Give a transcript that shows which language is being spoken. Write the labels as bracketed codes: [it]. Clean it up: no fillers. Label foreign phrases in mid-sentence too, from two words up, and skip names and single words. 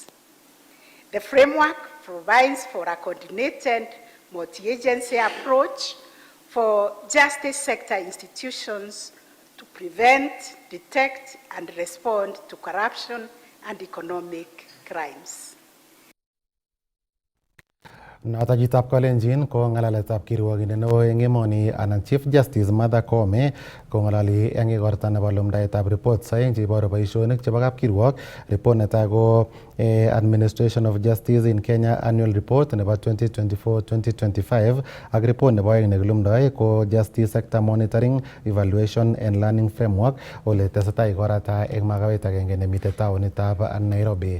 [en] The framework provides for a coordinated multi-agency approach for justice sector institutions to prevent, detect, and respond to corruption and economic crimes. [kln] Notajitab Kalenjin ko ngalaletab kirwogindet neo eng emoni anan Chief Justice Martha Koome ko ngalali eng igorta nebo lumdaetab report aeng cheiboru boisionik chebo kapkirwok. Report netai ko Administration of Justice in Kenya Annual Report nebo 2024-2025 ak report nebo aeng nekilumdoi ko Justice Sector Monitoring, Evaluation and Learning Framework ole tesetai igorata eng makawet agenge nemite taonitab Nairobi.